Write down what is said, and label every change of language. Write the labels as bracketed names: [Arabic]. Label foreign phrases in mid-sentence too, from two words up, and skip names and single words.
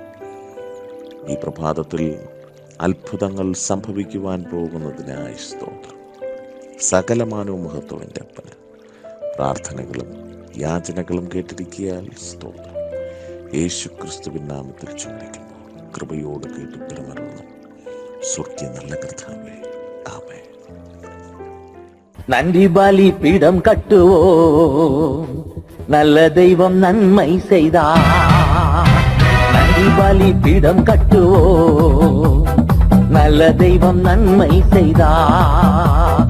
[Malayalam] ഈ പ്രഭാതത്തിൽ അത്ഭുതങ്ങൾ സംഭവിക്കുവാൻ പോകുന്നതിനായി സ്തോത്രം. സകലമാനവും മഹത്വത്തിൻ്റെ അപ്പന് പ്രാർത്ഥനകളും യാചനകളും കേട്ടിരിക്കിയാൽ സ്തോത്രം. യേശുക്രിസ്തുവിൻ നാമത്തിൽ ചോദിക്കുന്നു, കൃപയോട് കേട്ട് ഉത്തരമരുന്നു സ്വർഗീയ നല്ല കർത്താവേ, ആമേൻ. [Tamil] நன்றி பலி பீடம் கட்டுவோம், நல்ல தெய்வம் நன்மை செய்தார். நன்றி பலி பீடம் கட்டுவோம், நல்ல தெய்வம் நன்மை செய்தார்.